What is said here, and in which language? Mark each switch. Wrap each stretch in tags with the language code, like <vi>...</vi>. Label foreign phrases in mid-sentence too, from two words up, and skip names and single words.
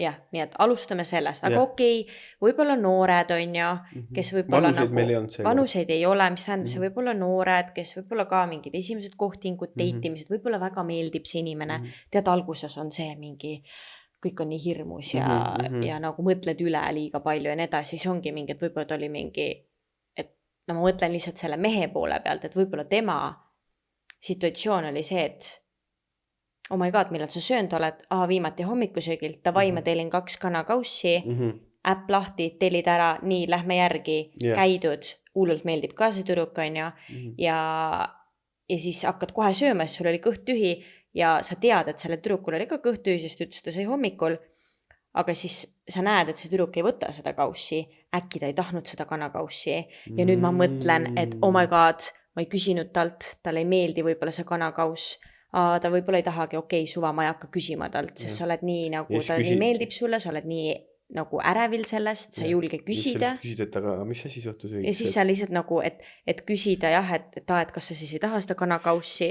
<et>Jah, nii et alustame sellest. Aga okei, võib-olla noored on ju, kes võib-olla vanuseid ei ole, mis tähendab, see võib-olla noored, kes võib-olla ka mingid esimesed kohtingud, deitimised, võib-olla väga meeldib see inimene. Tead, alguses on see mingi kõik on nii hirmus ja nagu mõtled üle liiga palju ja nii edasi, siis ongi mingi, et võib-olla ta oli mingi, et no ma mõtlen lihtsalt selle mehe poole pealt, et võib-olla tema situatsioon oli see, et</et> <en>oh my god,</en> <et>millal sa söönud oled, viimati hommikusöögilt, davai, ma tellin 2 kanakaussi, äpp lahti, tellid ära, nii, lähme järgi, käidud, hullult meeldib ka see tüdruk on ju, ja siis hakkad kohe sööma, sest sul oli kõht tühi, ja sa tead, et selle tüdrukul oli ka kõht tühi, sest ütles, ta sai hommikul, aga siis sa näed, et see tüdruk ei võta seda kaussi, äkki ta ei tahtnud seda kanakaussi ja nüüd ma mõtlen, et</et> <en>oh my god,</en> <et>ma ei küsinud talt, talle ei meeldi võib-olla see kanakauss, ta võib-olla ei tahagi, okei, suva, ma ei hakka küsima talt, sest sa oled nii nagu, ta nii meeldib sulle, sa oled nii nagu ärevil sellest, sa ei julge küsida. Küsid, et aga mis asi suhtus õigus? Ja siis sa lihtsalt nagu, et küsida jah, et kas sa siis ei taha seda kanakaussi.</et>